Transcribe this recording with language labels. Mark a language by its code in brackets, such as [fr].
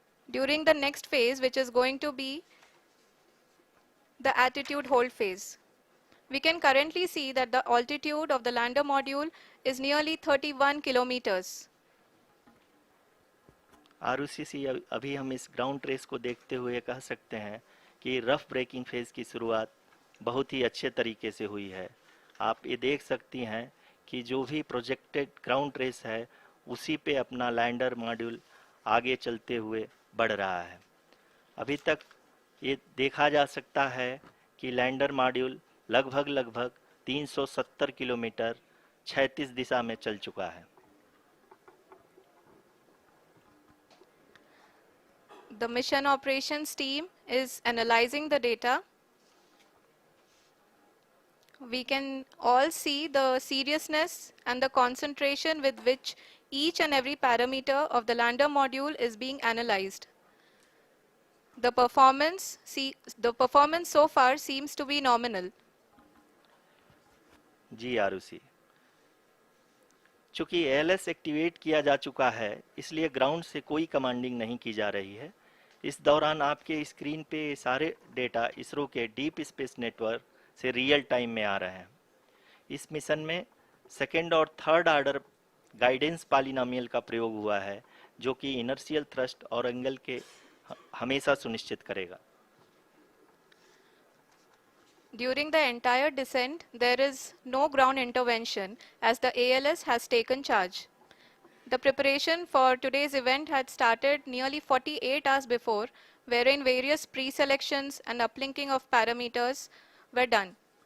[en] During the next phase, which is going to be the attitude hold phase. We can currently see that the altitude of the lander module is nearly 31 kilometers. [hi] Arushi, अभी हम इस ground trace को देखते हुए कह सकते हैं कि रफ ब्रेकिंग फेज की शुरुआत बहुत ही अच्छे तरीके से हुई है। आप ये देख सकती हैं कि जो भी प्रोजेक्टेड ग्राउंड ट्रेस है उसी पे अपना लैंडर मॉड्यूल आगे चलते हुए बढ़ रहा है। अभी तक ये देखा जा सकता है कि लैंडर मॉड्यूल लगभग 370 किलोमीटर क्षैतिज दिशा में चल चुका है। [en] The mission operations team is analyzing the data. We can all see the seriousness and the concentration with which each and every parameter of the lander module is being analyzed. The performance so far seems to be nominal. [hi] जी आरुषि, चूंकि LS activate किया जा चुका है इसलिए ground से कोई commanding नहीं की जा रही है। इस दौरान आपके स्क्रीन पे ये सारे डेटा इसरो के डीप स्पेस नेटवर्क से रियल टाइम में आ रहे हैं। इस मिशन में सेकेंड और थर्ड ऑर्डर गाइडेंस पॉलिनोमियल का प्रयोग हुआ है, जो कि इनर्शियल थ्रस्ट और एंगल के हमेशा सुनिश्चित करेगा। [en] During the entire descent, there is no ground intervention as the ALS has taken charge. The preparation for today's event had started nearly 48 hours before, wherein various pre-selections and uplinking of parameters were done.